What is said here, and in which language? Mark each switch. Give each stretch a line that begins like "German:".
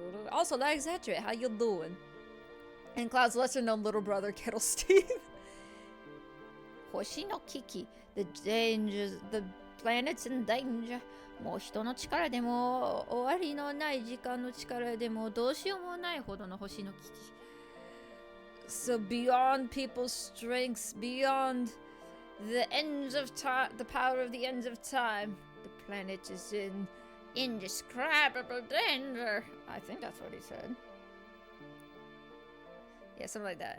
English: Also, Alexandria, how you doing? And Cloud's lesser-known little brother, Kettle Steve.
Japanese: 星の危機
English: The dangers, the planet's in danger.
Japanese: もう人の力でも終わりのない時間の力でもどうしようもないほどの星の危機
English: So beyond people's strengths, beyond the ends of time, the power of the ends of time, the planet is in indescribable danger. I think that's what he said. Yeah, something like that.